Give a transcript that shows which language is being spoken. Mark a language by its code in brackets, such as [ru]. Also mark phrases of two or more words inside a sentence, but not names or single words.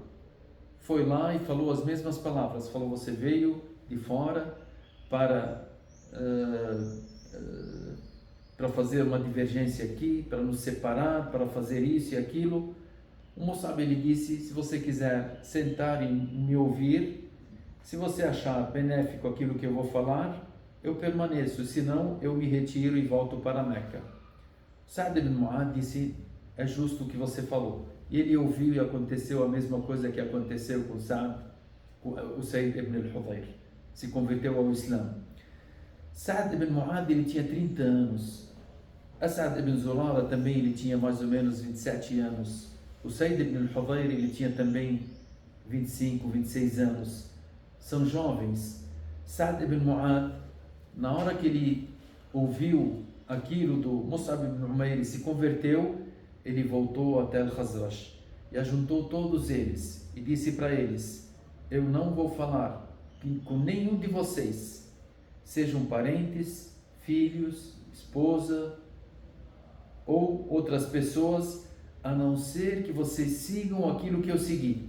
[pt] Foi lá e falou as mesmas palavras, falou, você veio de fora para fazer uma divergência aqui, para nos separar, para fazer isso e aquilo. O Mus'ab, ele disse, se você quiser sentar e me ouvir, se você achar benéfico aquilo que eu vou falar, eu permaneço, senão eu me retiro e volto para Meca. Sa'd ibn Mu'adh disse, é justo o que você falou. E ele ouviu e aconteceu a mesma coisa que aconteceu com o Said ibn al-Hudayr. Se converteu ao Islã. Sa'd ibn Mu'adh, ele tinha 30 anos. As'ad ibn Zurara também, ele tinha mais ou menos 27 anos. O Said ibn al-Hudayr, ele tinha também 25, 26 anos. São jovens. Sa'd ibn Mu'adh, na hora que ele ouviu aquilo do Mus'ab ibn Umair e se converteu, ele voltou até Al-Khazraj e ajuntou todos eles e disse para eles, eu não vou falar com nenhum de vocês, sejam parentes, filhos, esposa ou outras pessoas, a não ser que vocês sigam aquilo que eu segui.